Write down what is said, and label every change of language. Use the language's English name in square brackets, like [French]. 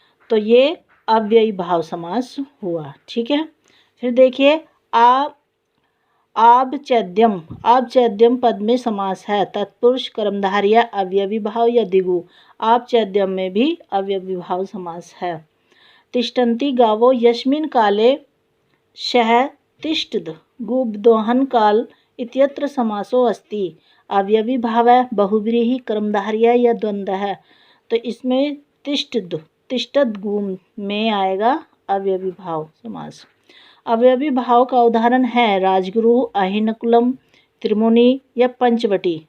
[Hindi] तो ये अव्ययी भाव समास हुआ। ठीक है, फिर देखिए आबचैद्यम, आबचैद्यम पद में समास है तत्पुरुष, कर्मधारय, अवयवी भाव या दिगु। आबचैद्यम में भी अवयवी भाव समास है। [Sanskrit] तिष्ठन्ति गावो यस्मिन् काले शः तिष्ठद् गुब्दोहन काल इत्यत्र समासो अस्ति। [Hindi] अवयवी भाव है, बहुव्रीहि, कर्मधारय या द्वंद्व है। तो इसमें तिष्ठद् गुम में आएगा अवयवी भाव समास। अवयवी भाव का उदाहरण है राजगुरु, अहिनकुलम, त्रिमुनि या पंचवटी।